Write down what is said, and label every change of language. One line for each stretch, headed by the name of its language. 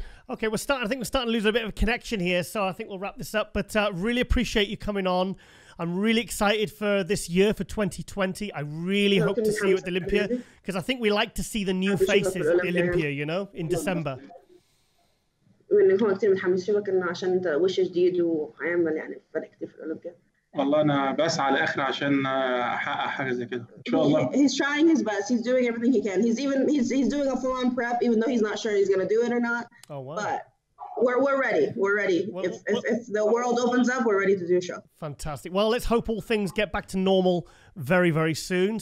English: Okay, I think we're starting to lose a bit of a connection here, so I think we'll wrap this up. But really appreciate you coming on. I'm really excited for this year, for 2020. I really hope to see you at the Olympia, because I think we like to see the new faces at the Olympia, you know, in December.
Arabic: هون كثير متحمس شوفك انه عشان انت وش جديد وهيعمل يعني فرق كثير في الاولمبياد. والله انا بسعى لاخر عشان احقق حاجه زي كده ان شاء الله.
English: He's trying his best. He's doing everything he can. He's doing a full-on prep, even though he's not sure he's going to do it or not. Oh wow! But we're ready. We're ready. If the world opens up, we're ready to do a show. Fantastic. Well, let's hope all things get back to normal very, very soon.